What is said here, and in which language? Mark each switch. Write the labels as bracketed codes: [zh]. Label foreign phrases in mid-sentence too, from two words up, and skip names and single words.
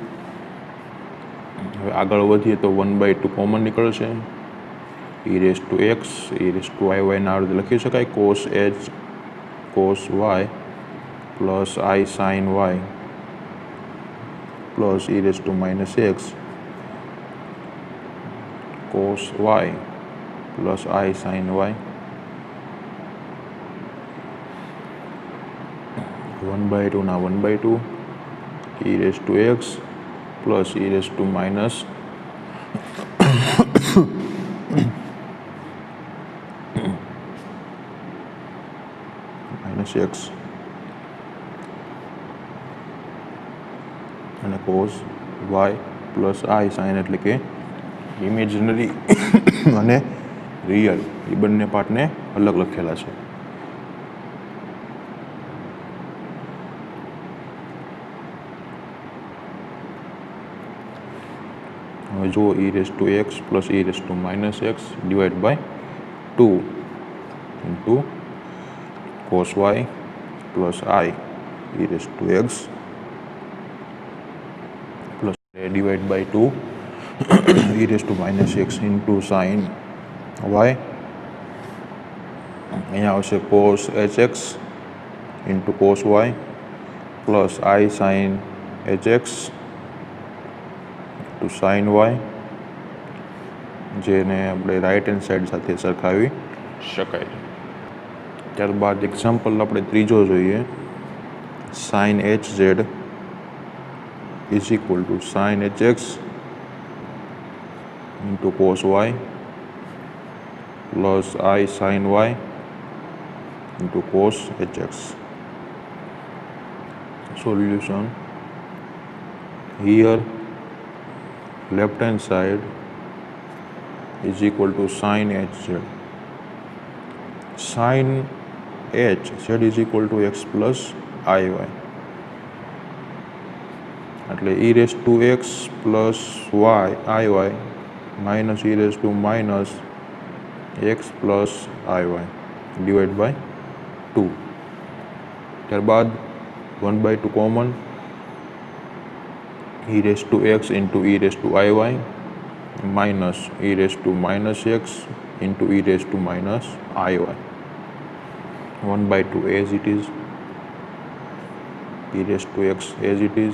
[gu] હવે આગળ વધીએ તો 1/2 કોમન નીકળશે [en] e raised to x e raised to iy [gu] ના રીતે લખી શકાય [en] cos h cos y plus I sin y plus e raised to minus x cos y plus I sin y 1/2 ના 1/2 e raised to x plus e raised to minus [gu] x અને [en] cos y plus I sin [gu] એટલે કે ઇમેજનરી અને રિયલ એ બંને પાર્ટને અલગ લખેલા છે હવે જો [en] e raised to x plus e raised to minus x divided by 2 into cos y plus I e raised to x plus divided by 2 e raised to minus x into sin y [gu] અહીંયા આવશે [en] cos hx into cos y plus I sin hx to sin y [gu] જેને આપણે [en] right hand side [gu] સાથે સરખાવી શકાય ત્યારબાદ એક્ઝામ્પલ આપણે ત્રીજો જોઈએ [en] sin hz is equal to sin hx into cos y plus I sin y into cos hx solution here left hand side is equal to sin hz sin h z is equal to x plus iy એટલે e raise to x plus y i y minus e raise to minus x plus i y divide by 2. ત્યારબાદ 1/2 common, e raise to x into e raise to i y minus e raise to minus x into e raise to minus i y 1/2 as it is, e raise to x as it is.